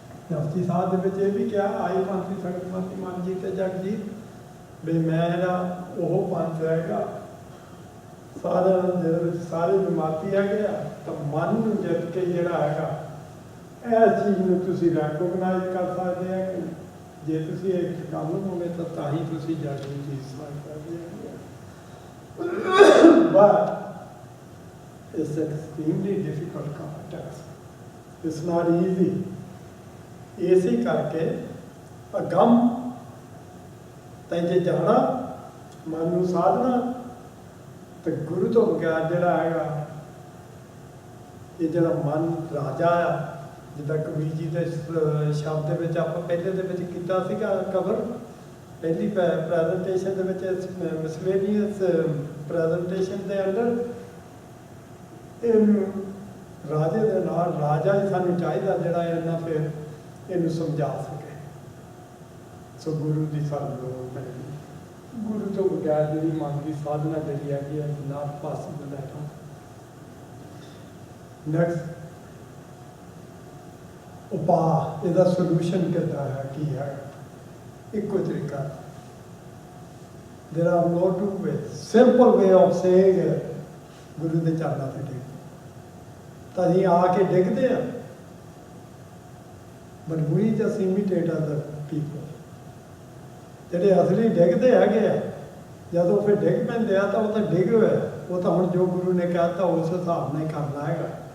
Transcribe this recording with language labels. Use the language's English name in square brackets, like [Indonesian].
[Punjabi] ਜਪਜੀ ਸਾਹਿਬ ਦੇ ਵਿੱਚ ਇਹ ਵੀ ਕਿਹਾ, ਆਈ ਪੰਥੀ ਸੰਗਤ ਪੰਥੀ ਮਨ ਜੀ ਤੇ ਜਗ ਜੀ, ਵੀ ਮੈਂ ਜਿਹੜਾ ਉਹ ਪੰਥ ਹੈਗਾ ਸਾਰਿਆਂ ਦੇ ਵਿੱਚ ਸਾਰੇ ਜਮਾਤੀ ਹੈਗੇ ਆ, ਤਾਂ ਮਨ ਨੂੰ ਜਿੱਤ ਕੇ ਜਿਹੜਾ ਹੈਗਾ ਇਸ ਚੀਜ਼ ਨੂੰ ਤੁਸੀਂ ਰੈਕੋਗਨਾਈਜ਼ ਕਰ ਸਕਦੇ ਆ ਕਿ ਜੇ ਤੁਸੀਂ ਇਹ ਕਰ ਲਓਗੇ ਤਾਂ ਹੀ ਤੁਸੀਂ ਜਗ ਨੂੰ ਜੀਤ ਸਕਦੇ ਹੋ। [English] But it's an extremely difficult task. It's not easy. [Punjabi] ਇਸੇ ਕਰਕੇ ਅਗੰਮ ਤਾਂ ਜੇ ਜਾਣਾ ਮਨ ਨੂੰ ਸਾਧਨਾ ਤੇ ਗੁਰੂ ਤੋਂ ਬਗੈਰ ਜਿਹੜਾ ਹੈਗਾ ਇਹ ਜਿਹੜਾ ਮਨ ਰਾਜਾ ਆ, ਜਿੱਦਾਂ ਕਬੀਰ ਜੀ ਦੇ ਸ਼ਬਦ ਦੇ ਵਿੱਚ ਆਪਾਂ ਪਹਿਲੇ ਦੇ ਵਿੱਚ ਕੀਤਾ ਸੀਗਾ ਕਵਰ, ਪਹਿਲੀ ਪ੍ਰੈਜੈਂਟੇਸ਼ਨ ਦੇ ਵਿੱਚ ਮਿਸਲੇਨੀਅਸ ਪ੍ਰੈਜੈਂਟੇਸ਼ਨ ਦੇ ਅੰਦਰ ਇਹਨੂੰ ਰਾਜੇ ਦੇ ਨਾਲ ਰਾਜਾ ਹੀ ਸਾਨੂੰ ਚਾਹੀਦਾ ਜਿਹੜਾ ਇਹਨਾਂ ਫਿਰ ਇਹਨੂੰ ਸਮਝਾ ਸਕੇ। ਸੋ ਗੁਰੂ ਦੀ ਸਾਨੂੰ ਲੋੜ ਪੈਂਦੀ, ਗੁਰੂ ਤੋਂ ਬਗੈਰ ਜਿਹੜੀ ਮਨ ਦੀ ਸਾਧਨਾ ਜਿਹੜੀ ਹੈਗੀ ਹੈ not possible at all. Next ਉਪਾਅ, ਇਹਦਾ ਸੋਲੂਸ਼ਨ ਕਿੱਦਾਂ ਹੈ, ਕੀ ਹੈ? ਇੱਕੋ ਤਰੀਕਾ, [English] there are no two ways, simple way of saying it, [Punjabi] ਗੁਰੂ ਦੇ ਚਰਨਾਂ ਤੇ ਡਿੱਗ। ਤਾਂ ਅਸੀਂ ਆ ਕੇ ਡਿੱਗਦੇ ਆ, [English] but we just imitate other people। [Punjabi] ਜਿਹੜੇ ਅਸਲੀ ਡਿੱਗਦੇ ਹੈਗੇ ਆ, ਜਦੋਂ ਫਿਰ ਡਿੱਗ ਪੈਂਦੇ ਆ ਤਾਂ ਉਹ ਤਾਂ ਡਿੱਗ ਹੋਇਆ, ਉਹ ਤਾਂ ਹੁਣ ਜੋ ਗੁਰੂ ਨੇ ਕਹਿ ਦਿੱਤਾ ਉਸ ਹਿਸਾਬ ਨਾਲ ਹੀ ਕਰਨਾ ਹੈਗਾ।